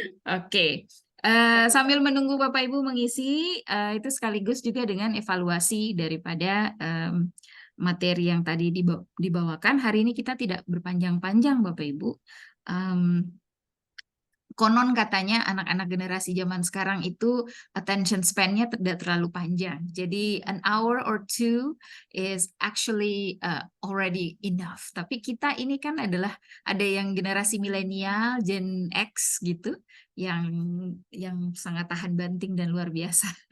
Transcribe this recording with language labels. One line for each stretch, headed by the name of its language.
Indonesian: Oke. Sambil menunggu Bapak Ibu mengisi, itu sekaligus juga dengan evaluasi daripada materi yang tadi dibawakan. Hari ini kita tidak berpanjang-panjang Bapak Ibu. Konon katanya anak-anak generasi zaman sekarang itu attention span-nya tidak terlalu panjang. Jadi
English: an hour or two is actually already enough.
Indonesian: Tapi kita ini kan adalah ada yang generasi milenial, Gen X gitu, yang sangat tahan banting dan luar biasa.